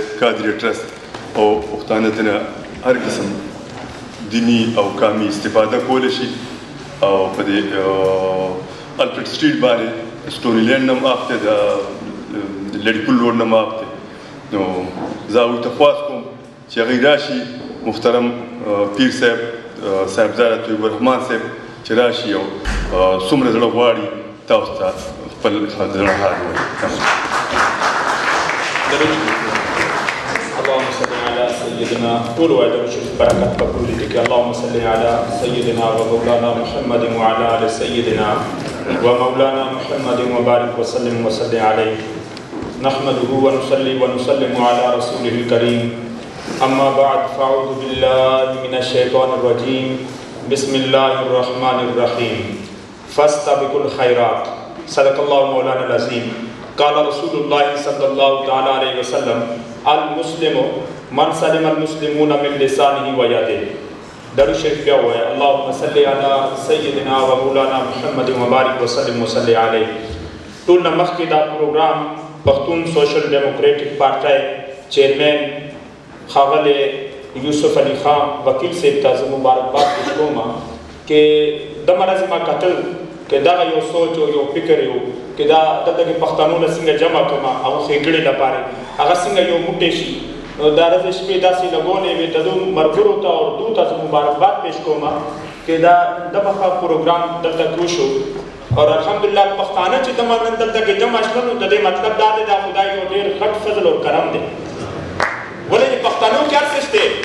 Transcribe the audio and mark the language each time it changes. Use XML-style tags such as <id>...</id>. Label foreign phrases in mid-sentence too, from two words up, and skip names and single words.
<ps>قادري ټرست او پښتانه ترې هر قسم دیني او قامي استفاده کولی شي او په دې الفرډ سټریټ باندې سټوني لینډ نه معاف دی د لړي پل روډ نه معاف دی نو زه هغوی ته خواست کوم چې هغوی راشي محترم پیر صاحب صاحبزاده طیب الرحمن صاحب چې راشي او څومره زړه غواړي تاسو ته خپل زړه حال ووایي</ps> <ar>اللهم صل على سيدنا طول وعده وشرف بركة بقول لك اللهم صل على سيدنا ومولانا محمد وعلى آل سيدنا ومولانا محمد وبارك وسلم وصل عليه نحمده ونصلي ونسلم على رسوله الكريم أما بعد فأعوذ بالله من الشيطان الرجيم بسم الله الرحمن الرحيم فاستبقوا الخيرات صدق الله مولانا العظيم قال رسول الله صلى الله تعالى عليه وسلم المسلم من سلم المسلمون من لسانه ويده</ar> <ps>درود شریف بیا وایه</ps> <ar>اللهم صل على سيدنا ومولانا محمد وبارك وسلم وصل عليه</ar> <ps>ټول نه مخکې دا پروګرام پښتون سوشل ډیموکریټک پارټۍ چیرمین ښاغلی یوسف علي خان وکیل صاحب ته زه مبارکباد پېښ کوم چې دغه ورځې ما کتل چې دغه یو سوچ او یو فکر یو چې دا دلته کې پښتانو نه څنګه جمع کړم هغه ښېګړې لپاره هغه څنګه یو موټی شي نو دا ورځې شپې داسې لګولې وې د دوی ملګرو ته او دوی ته زه مبارکباد پېښ کوم چې دا دغه پروګرام دلته وشو او الحمدلله پښتانه چې دغه نن دلته کې جمع شول نو د دې مطلب دا دی دا خدای یو ډېر غټ فضل او کرم دی ولې پښتنو کې هر څه شته</ps>